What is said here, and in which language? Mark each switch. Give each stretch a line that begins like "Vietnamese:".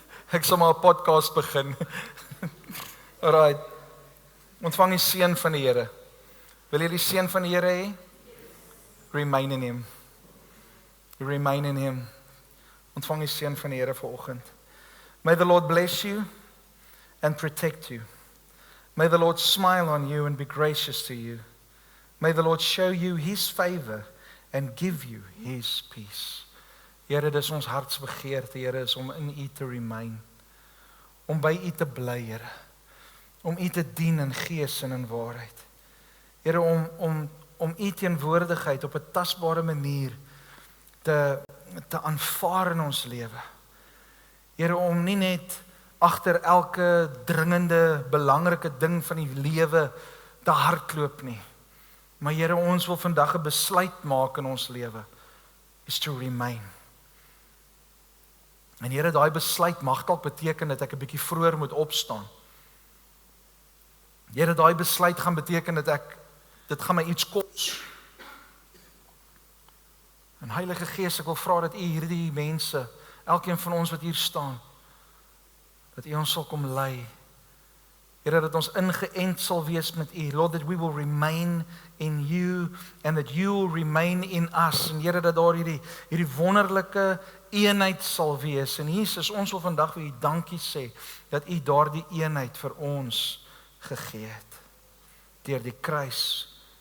Afrikaans: Ek sal maar 'n podcast begin. Alright. Ontvang die seën van die Here. Wil jy die seën van die Here hê?
English: Remain in Him. Remain in Him.
Afrikaans: Ontvang die seën van die Here vanoggend.
English: May the Lord bless you and protect you. May the Lord smile on you and be gracious to you. May the Lord show you His favor and give you His peace.
Afrikaans: Here, dis ons hartsbegeerte, Here, is om in U te remain. Om by U te bly, Here. Om U te dien in gees en in waarheid. Here, om U teenwoordigheid op 'n tasbare manier te aanvaar in ons lewe. Here, om nie net agter elke dringende, belangrike ding van die lewe te hardloop nie. Maar Here, ons wil vandag 'n besluit maak in ons lewe,
English: is to remain.
Afrikaans: En Here, daai besluit mag dalk beteken dat ek 'n bietjie vroeër moet opstaan. Here, daai besluit gaan beteken dat dit gaan my iets kos. En Heilige Gees, ek wil vra dat U hierdie mense, elkeen van ons wat hier staan, dat U ons sal kom lei. Here, dat ons ingeënt sal wees met U.
English: Lord, that we will remain in You and that You will remain in us.
Afrikaans: En Here, dat daar hierdie wonderlike eenheid sal wees. En Jesus, ons wil vandag vir U dankie sê dat U daardie eenheid vir ons gegee het deur die kruis.